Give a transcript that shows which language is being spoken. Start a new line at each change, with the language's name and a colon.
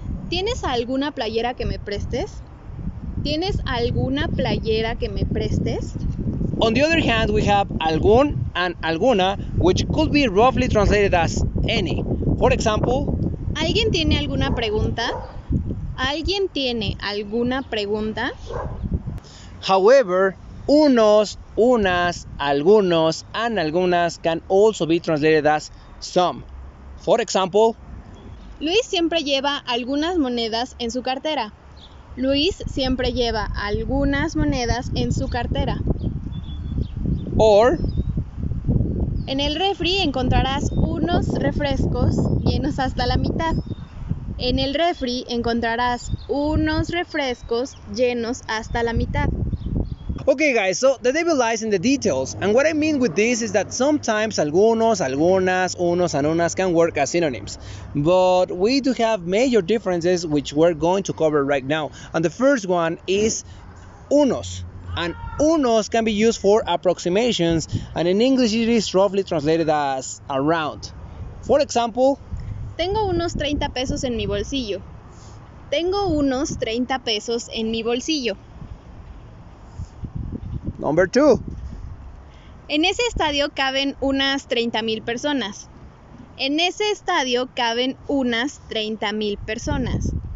Spanish: ¿Tienes alguna playera que me prestes? ¿Tienes alguna playera que me prestes?
English: On the other hand, we have algún and alguna, which could be roughly translated as any. For example,
Spanish: ¿Alguien tiene alguna pregunta? ¿Alguien tiene alguna pregunta?
English: However, unos, unas, algunos, and algunas can also be translated as some. For example,
Spanish: Luis siempre lleva algunas monedas en su cartera. Luis siempre lleva algunas monedas en su cartera.
English: or
Spanish: En el refri encontrarás unos refrescos llenos hasta la mitad. En el refri encontrarás unos refrescos llenos hasta la mitad.
English: Okay guys, so the devil lies in the details, and what I mean with this is that sometimes algunos, algunas, unos and unas can work as synonyms, but we do have major differences which we're going to cover right now. And the first one is unos, and unos can be used for approximations, and in English it is roughly translated as around. For example,
Spanish: Tengo unos 30 pesos en mi bolsillo. Tengo unos 30 pesos en mi bolsillo.
English: number 2.
Spanish: En ese estadio caben unas 30,000 personas. En ese estadio caben unas 30,000 personas.